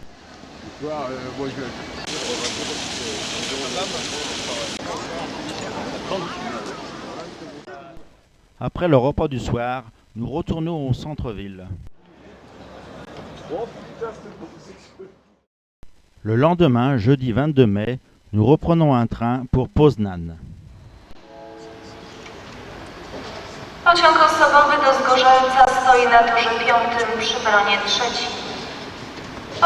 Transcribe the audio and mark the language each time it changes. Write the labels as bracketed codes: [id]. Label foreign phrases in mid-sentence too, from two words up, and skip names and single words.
[fr] Après le repas du soir, nous retournons au centre-ville. Le lendemain, jeudi 22 mai, nous reprenons un train pour Poznań. [pl] Pociąg osobowy do Zgorzelca stoi na torze 5 przy peronie 3.